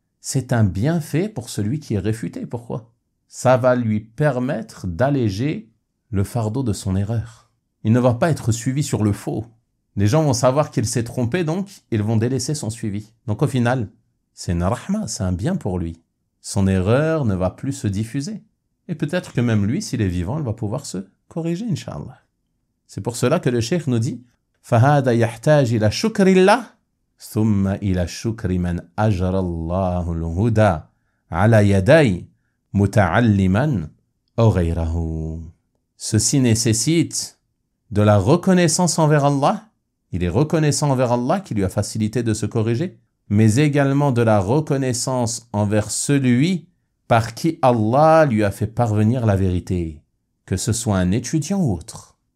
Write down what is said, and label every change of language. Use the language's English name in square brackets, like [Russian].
[French] C'est un bienfait pour celui qui est réfuté. Pourquoi? Ça va lui permettre d'alléger le fardeau de son erreur. Il ne va pas être suivi sur le faux. Les gens vont savoir qu'il s'est trompé, donc ils vont délaisser son suivi. Donc au final, c'est une rahma, c'est un bien pour lui. Son erreur ne va plus se diffuser. Et peut-être que même lui, s'il est vivant, il va pouvoir se corriger, Inch'Allah. C'est pour cela que le cheikh nous dit [Arabic] فَهَذَا يَحْتَاجِ إِلَى شُكْرِ اللَّهِ ثُمَّ إِلَى شُكْرِ مَنْ أَجْرَى اللَّهُ الْهُدَى عَلَى يَدَيْ مُتَعَلِّمًا أَوْ غَيْرَهُ. [French] Ceci nécessite de la reconnaissance envers Allah. Il est reconnaissant envers Allah qui lui a facilité de se corriger, mais également de la reconnaissance envers celui par qui Allah lui a fait parvenir la vérité, que ce soit un étudiant ou autre.